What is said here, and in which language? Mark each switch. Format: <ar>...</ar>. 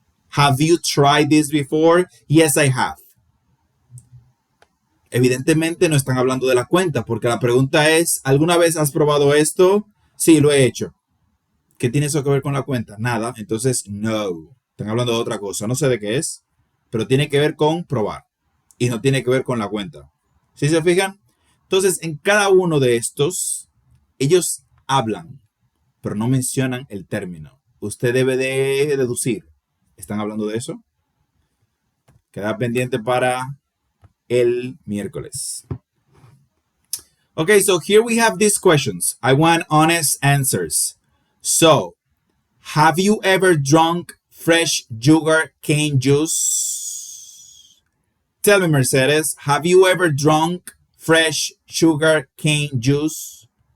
<en>Have you tried this before? Yes, I have.</en> <es>Evidentemente no están hablando de la cuenta, porque la pregunta es, ¿alguna vez has probado esto? Sí, lo he hecho. ¿Qué tiene eso que ver con la cuenta? Nada, entonces no. Están hablando de otra cosa, no sé de qué es, pero tiene que ver con probar y no tiene que ver con la cuenta. ¿Sí se fijan? Entonces, en cada uno de estos, ellos hablan, pero no mencionan el término. Usted debe de deducir. ¿Están hablando de eso? Queda pendiente para el miércoles.</es> <en>Okay, so here we have these questions. I want honest answers. So, have you ever drunk fresh sugar cane juice? Tell me, Mercedes, have you ever drunk fresh sugar cane juice?</en>